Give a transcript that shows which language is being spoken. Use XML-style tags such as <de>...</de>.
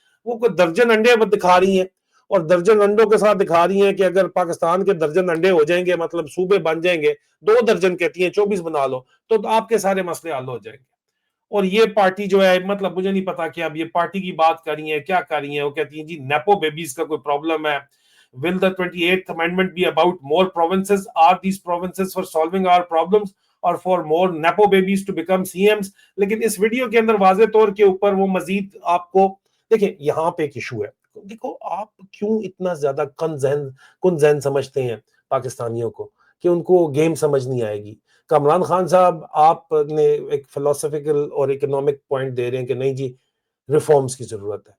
<ur>وہ کوئی درجن انڈے دکھا رہی ہیں, اور درجن انڈوں کے ساتھ دکھا رہی ہیں کہ اگر پاکستان کے درجن انڈے ہو جائیں گے, مطلب صوبے بن جائیں گے, 2 درجن کہتی ہیں 24 بنا لو, تو آپ کے سارے مسئلے حل ہو جائیں گے. اور یہ پارٹی جو ہے, مطلب مجھے نہیں پتا کہ اب یہ پارٹی کی بات کر رہی ہیں, کیا کر رہی ہیں. وہ کہتی ہیں جی نیپو بیبیز کا کوئی پرابلم ہے.</ur> <en>Will the 28th amendment be about more provinces? Are these provinces for solving our problems or for more nepo babies to become CMs?</en> <ur>لیکن اس ویڈیو کے اندر واضح طور کے اوپر وہ مزید آپ کو دیکھیں, یہاں پہ ایک ایشو ہے. دیکھو آپ کیوں اتنا زیادہ کن ذہن سمجھتے ہیں پاکستانیوں کو, کہ ان کو گیم سمجھ نہیں آئے گی. کامران خان صاحب, آپ نے ایک فلسفیکل اور اکنامک پوائنٹ دے رہے ہیں کہ نہیں جی ریفارمز کی ضرورت ہے.</ur>